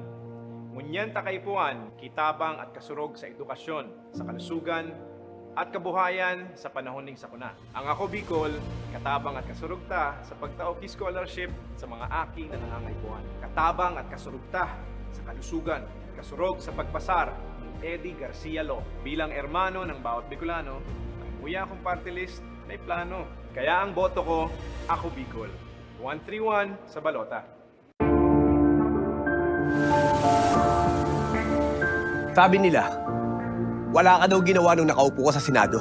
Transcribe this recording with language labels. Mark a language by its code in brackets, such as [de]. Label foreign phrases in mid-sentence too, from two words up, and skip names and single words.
[bik] Ngunyan takaypuan, kitabang at kasurog sa edukasyon, sa kalusugan at kabuhayan sa panahon ng sakuna. Ang ako Bicol, katabang at kasurog ta sa pagtaok scholarship sa mga aki na nangangaipuan. Katabang at kasurog ta sa kalusugan, kasurog sa pagpasar ng Eddie Garcia Law. Bilang ermano ng bawat Bicolano, ang kuya kong party list may plano. Kaya ang boto ko, ako Bicol. 131 sa balota. [tl] Sabi nila, wala ka daw ginawa nung nakaupo ka sa Senado.